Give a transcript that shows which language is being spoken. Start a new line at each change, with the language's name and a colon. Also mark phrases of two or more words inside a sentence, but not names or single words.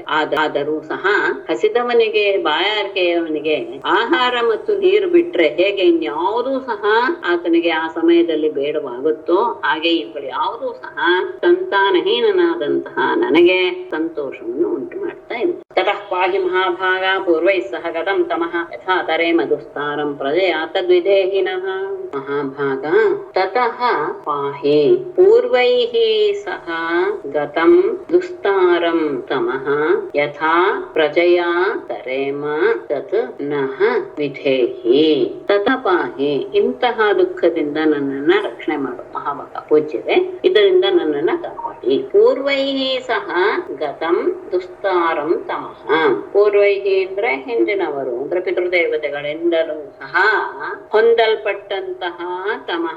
Kannada: ಆದರೂ ಸಹ ಹಸಿದವನಿಗೆ ಬಾಯಾರಿಕೆಯವನಿಗೆ ಆಹಾರ ಮತ್ತು ನೀರು ಬಿಟ್ರೆ ಹೇಗೆ ಇನ್ಯಾವುದೂ ಸಹ ಆತನಿಗೆ ಆ ಸಮಯದಲ್ಲಿ ಬೇಡವಾಗುತ್ತೋ ಹಾಗೆ ಇವುಗಳು ಯಾವುದೂ ಸಹ ಸಂತಾನಹೀನನಾದಂತಹ ನನಗೆ ಸಂತೋಷವನ್ನು ಉಂಟು ಮಾಡ್ತಾ ಇದೆ.
Sanskrit: ತತಃ ಪಾಹಿ ಮಹಾಭಾಗ ಪೂರ್ವೈ ಸಹ ಗತಂ ತಮಃ ಯಥಾ ತರೆ ಮಧುಸ್ತಾರಂ ಪ್ರಜೆಯಾ ತದ್ವಿದೇಹಿನಃ. ಮಹಾಭಾಗ ತತಃ ಪಾಹಿ ಪೂರ್ವೈಃ ಸಹ ಗತಂ ದುಸ್ತಾರಂ ತಮಃ ಯಥಾ ಪ್ರಜೆಯಾ ತರೇಮ ತತ್ ನಃ ವಿಧೇಹಿ. ತತಃ ಪಾಹಿ
Kannada: ಇಂತಹ ದುಃಖದಿಂದ ನನ್ನನ್ನ ರಕ್ಷಣೆ ಮಾಡು ಮಹಾಭಾಗ ಪೂಜ್ಯತೆ, ಇದರಿಂದ ನನ್ನನ್ನ ಕಾಪಾಡಿ.
Sanskrit: ಪೂರ್ವೈಃ ಸಹ ಗತಂ ದುಸ್ತಾರಂ ತಮಃ.
Kannada: ಪೂರ್ವೈಃ ಅಂದ್ರೆ ಹಿಂದಿನವರು ಅಂದ್ರೆ ಪಿತೃದೇವತೆಗಳಿಂದಲೂ ಸಹ ಹೊಂದಲ್ಪಟ್ಟಂತಹ ತಮಃ.